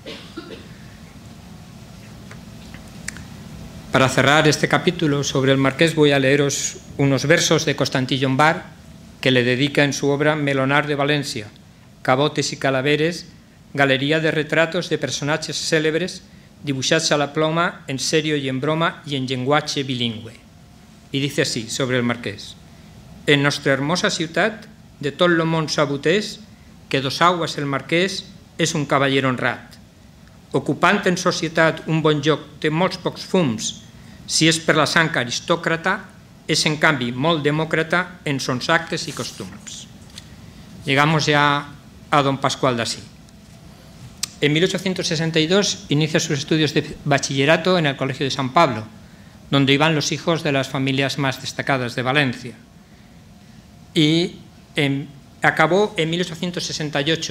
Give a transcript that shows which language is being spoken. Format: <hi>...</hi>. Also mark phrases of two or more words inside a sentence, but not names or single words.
<es>Para cerrar este capítulo sobre el marqués voy a leeros unos versos de Constantí Llombart, que le dedica en su obra Melonar de Valencia, Cabotes y Calaveres, galería de retratos de personatges célebres dibuixats a la ploma en serio y en broma y en llenguatge bilingüe. Y dice así sobre el marqués:</es> <ca>en nostra hermosa ciutat, de tot lo món sabut és que Dos Aguas el marquès és un cavaller honrat. Ocupant en societat un bon lloc de molts pocs fums, si és per la sang aristòcrata, és en canvi molt demòcrata en sons actes y costums.</ca> <es>Llegamos ya a don Pascual d'Así. En 1862 inicia sus estudios de bachillerato en el Colegio de San Pablo, donde iban los hijos de las familias más destacadas de Valencia. Y acabó en 1868.</es>